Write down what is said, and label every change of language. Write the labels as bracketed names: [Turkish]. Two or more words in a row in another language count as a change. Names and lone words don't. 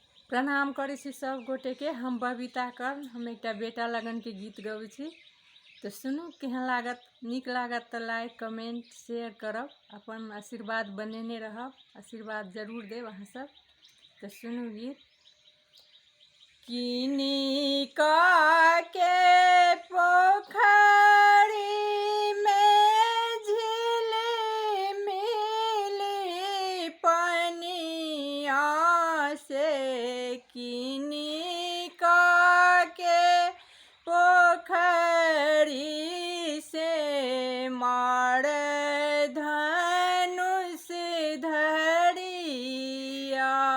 [Maithili] प्रणाम करै छी सब गोटे के। हम बबीता कर, हम एक बेटा लगन के गीत गबै छी। तो सुनू, केहन लागत। नीक लागत तो [English] like comment share [Maithili] करब, अपन आशीर्वाद बनेने रहब, आशीर्वाद जरूर देव अहाँ सब। तो सुनू गीत। किनी के पोखरी में झिली मिली पनिया से, किनी के पोखरी से मार धनुष धरिया।